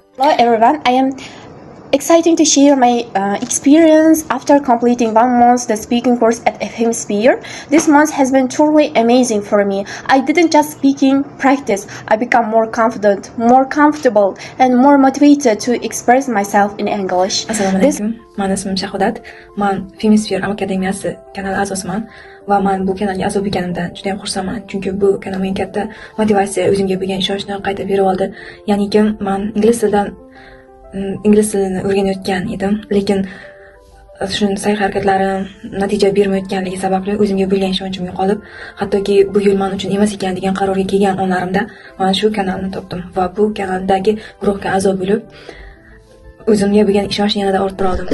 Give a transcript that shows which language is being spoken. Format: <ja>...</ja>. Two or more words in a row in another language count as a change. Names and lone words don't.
<en>Hello everyone, I am excited to share my experience after completing 1 month the speaking course at Filmsphere. This month has been truly amazing for me. I didn't just speaking practice. I become more confident, more comfortable, and more motivated to express myself in English.</en> <uz>Assalomu alaykum. Mening ismim Shahodat. Men Filmsphere akademiyasi kanali a'zosiman va men bu kanalga a'zo bo'lganimdan juda ham xursandman. Chunki bu kanal menga katta motivatsiya, o'zimga bo'lgan ishonchni qayta berib oldi. Ya'niki men ingliz tilini o'rganayotgan edim, lekin shun sa'y-harakatlarim natija bermayotganligi sababli o'zimga bo'lgan ishonchim yo'qolib, hattoki bu yo'l men uchun emas ekan degan qarorga kelgan onlarimda men shu kanalni topdim va bu kanaldagi guruhga a'zo bo'lib, o'zimga bo'lgan ishonchni yanada orttira oldim.</uz>